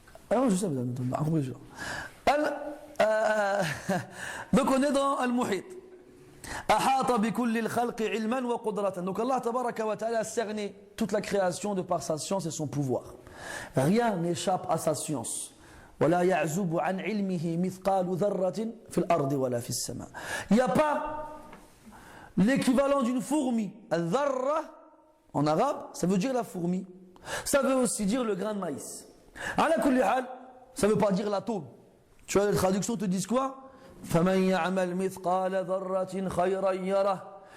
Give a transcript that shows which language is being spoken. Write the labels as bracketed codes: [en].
[fr] Ah non, je sais, madame. Donc on est dans Al-Muhit. [ar] Ahata bi kulli al-khalqi ilman wa qudratan. [fr] Donc Allah tabaraka wa ta'ala a cerné toute la création de par sa science et son pouvoir. Rien n'échappe à sa science. [ar] ولا يعزب عن علمه مثقال ذرة في الأرض ولا في السماء. [fr] Il n'y a pas l'équivalent d'une fourmi. Al-dharra, en arabe, ça veut dire la fourmi. Ça veut aussi dire le grain de maïs. [ar] Ala kulli hal, [fr] ça ne veut pas dire l'atome. Tu vois, les traductions te disent quoi? [ar] فَمَنْ يَعْمَلْ مِثْقَالَ ذَرَّةٍ خَيْرًا يَرَهُ.